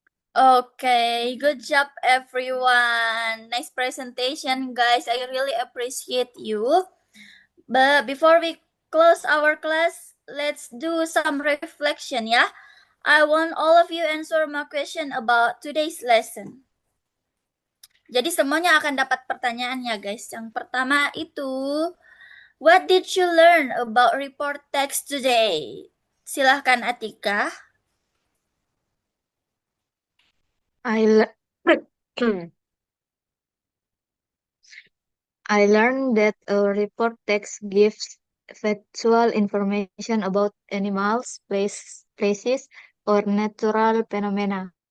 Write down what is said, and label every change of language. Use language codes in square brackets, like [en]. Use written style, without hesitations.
[en] Okay, good job everyone. Nice presentation, guys. I really appreciate you. But before we close our class, let's do some reflection ya. I want all of you answer my question about today's lesson. [id] Jadi semuanya akan dapat pertanyaannya guys. Yang pertama itu, [en] what did you learn about report text today? [id] Silahkan Atika. [en] I learned that a report text gives factual information about animals, places, or natural phenomena.